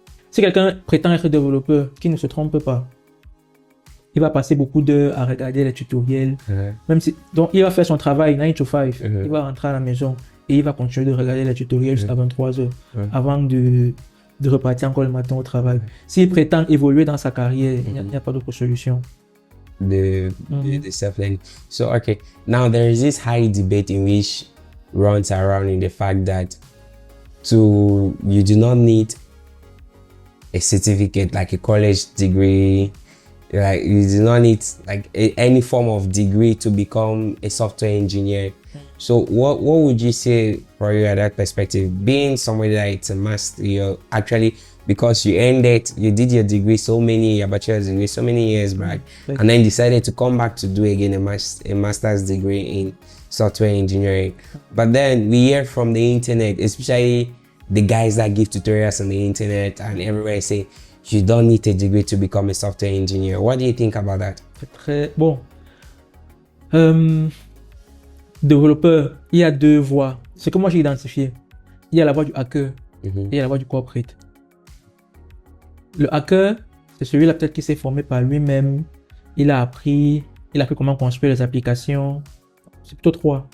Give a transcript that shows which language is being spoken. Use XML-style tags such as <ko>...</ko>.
<fr>Si quelqu'un prétend être développeur, qui ne se trompe pas, il va passer beaucoup d'heures à regarder les tutoriels. Donc il va faire son travail 9 to 5, il va rentrer à la maison et il va continuer de regarder les tutoriels jusqu'à 23 heures avant de repartir encore le matin au travail. S'il prétend évoluer dans sa carrière, il n'y a pas d'autre solution.</fr> <en>The self-learning. So, okay, now there is this high debate in which runs around in the fact that you do not need a certificate like a college degree, like you do not need like any form of degree to become a software engineer. So what would you say for you at that perspective, being somebody that it's a master, you're actually, because you did your degree your bachelor's degree so many years back, and then decided to come back to do again a master's degree in software engineering. But then we hear from the internet, especially the guys that give tutorials on the internet and everywhere, say you don't need a degree to become a software engineer. What do you think about that?</en> <fr>C'est très bon. Développeur, il y a deux voies. Ce que moi j'ai identifié, il y a la voie du hacker et il y a la voie du corporate. Le hacker, c'est celui-là peut-être qui s'est formé par lui-même. Il a appris comment construire les applications. C'est plutôt trois.</fr>